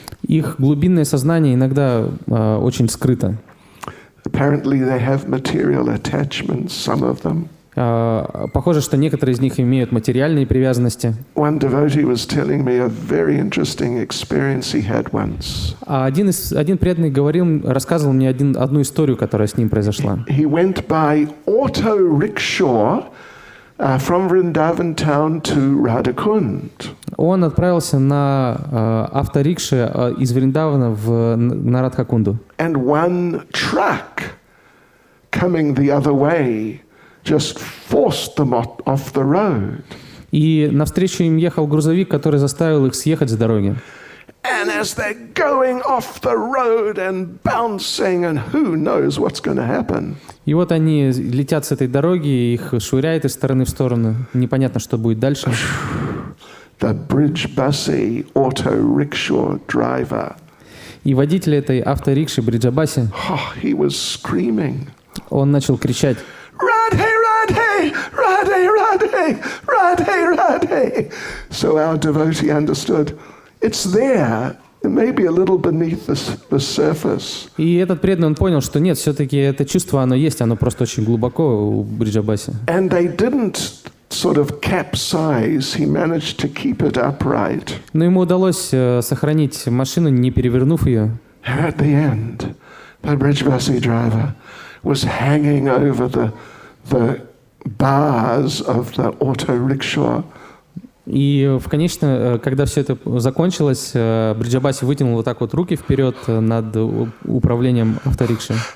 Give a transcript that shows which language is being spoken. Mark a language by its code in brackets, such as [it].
[ru] Их глубинное сознание иногда очень скрыто. [en] Apparently they have material attachments, some of them. [ru] Похоже, что некоторые из них имеют материальные привязанности. [en] One devotee was telling me a very interesting experience he had once. [ru] Один преданный рассказывал мне одну историю, которая с ним произошла. [en] He went by auto rickshaw from Vrindavan town to Radhakund. [ru] Он отправился на авторикше из Вриндавана на Радхакунду. [en] And one truck coming the other way just forced them off the road. [ru] И навстречу им ехал грузовик, который заставил их съехать с дороги. [en] And as they're going off the road and bouncing, and who knows what's going to happen. [ru] И вот они летят с этой дороги, их швыряет из стороны в сторону. Непонятно, что будет дальше. [en] The Brijbasi auto rickshaw driver. [ru] И водитель этой авторикши Бриджабаси, [en] He was screaming. [ru] Он начал кричать: [hi] Radhe, Radhe, Radhe, Radhe, Radhe, Radhe. [en] So our devotee understood. It's there. It may be a little beneath the surface. [ru] И этот преданный, он понял, что нет, все-таки это чувство, оно есть, оно просто очень глубоко у Бриджабаси. [en] And they didn't sort of capsize, he managed to keep it upright. [ru] Но ему удалось сохранить машину, не перевернув ее. [en] At the end, the bridge-bus driver was hanging over the bars of the auto rickshaw. [ru] И в конечном, когда все это закончилось, Бриджабаси вытянул вот так вот руки вперед над управлением авторикшей.